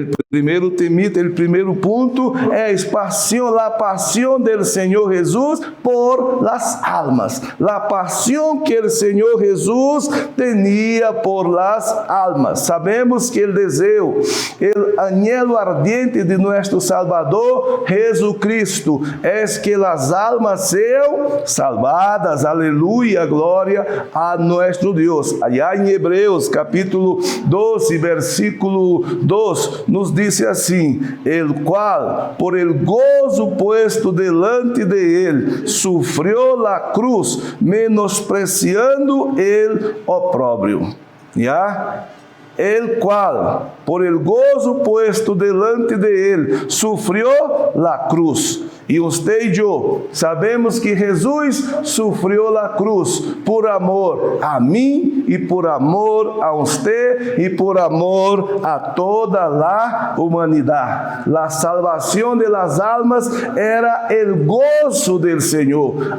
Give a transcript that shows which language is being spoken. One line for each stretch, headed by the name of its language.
Portuguese: primeiro temita, o primeiro ponto é a paixão do Senhor Jesus
Spanish: por las almas,
Portuguese: a paixão que o Senhor Jesus tinha por las almas. Sabemos que o desejo, o
Spanish: anhelo ardiente
Portuguese: de nosso Salvador
Spanish: Salvador Jesucristo, es que las almas sean salvadas. Aleluya, gloria a nuestro Dios. Allá en Hebreos capítulo 12, versículo 2, nos dice así: el cual, por el gozo puesto delante de él, sufrió la cruz, menospreciando el oprobio. ¿Ya? El cual, por el gozo puesto delante de él, sufrió la cruz.
Portuguese: E você e eu sabemos que Jesus sofreu a cruz por amor a mim e por amor a você e por amor a toda a humanidade. A salvação
Spanish: de las almas
Portuguese: era o gozo
Spanish: del
Portuguese: Senhor.